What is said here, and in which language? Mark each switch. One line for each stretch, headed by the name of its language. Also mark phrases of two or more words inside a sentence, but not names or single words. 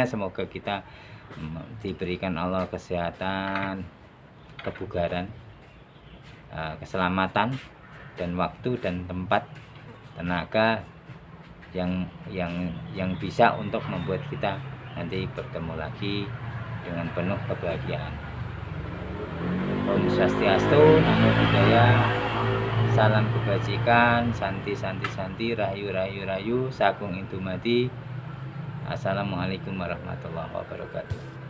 Indonesian: Semoga kita diberikan Allah kesehatan, kebugaran, keselamatan, dan waktu dan tempat, tenaga yang bisa untuk membuat kita nanti bertemu lagi dengan penuh kebahagiaan. Om Swastiastu,
Pali: Namo Buddhaya,
Indonesian: salam kebajikan,
Sanskrit: santi santi santi,
Indonesian: rahayu rahayu rahayu, sagung indumati.
Arabic: Assalamualaikum warahmatullahi wabarakatuh.